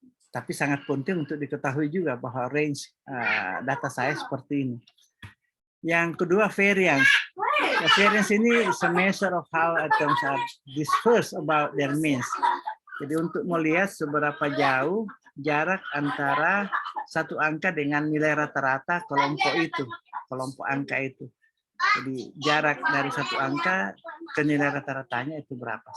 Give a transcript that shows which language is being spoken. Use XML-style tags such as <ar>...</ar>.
<id>Tapi sangat penting untuk diketahui juga bahwa range data saya seperti ini. Yang kedua variance.</id> <en>Variance</en> <id>ini</id> <en>is a measure of how items are dispersed about their means.</en> <id>Jadi untuk melihat seberapa jauh jarak antara satu angka dengan nilai rata-rata kelompok angka itu. Jadi jarak dari satu angka ke nilai rata-ratanya itu berapa.</id>